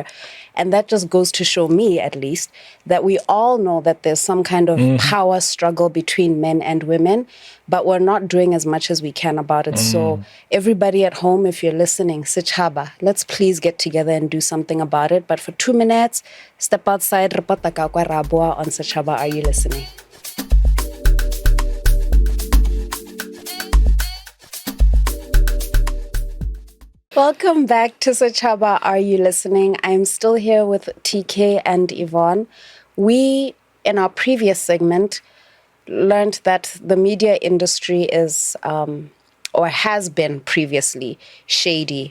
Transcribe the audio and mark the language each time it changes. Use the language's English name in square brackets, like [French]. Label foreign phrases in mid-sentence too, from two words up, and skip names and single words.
[English] And that just goes to show me, at least, that we all know that there's some kind of power struggle between men and women, but we're not doing as much as we can about it. So everybody at home, if you're listening, SECHABA, let's please get together and do something about it. But for 2 minutes, step outside, [Tswana] repota ka kwa [English] Rabua on SECHABA. Are you listening? Welcome back to SECHABA. Are you listening? I'm still here with TK and Yvonne. We, in our previous segment, learned that the media industry is, or has been previously, shady.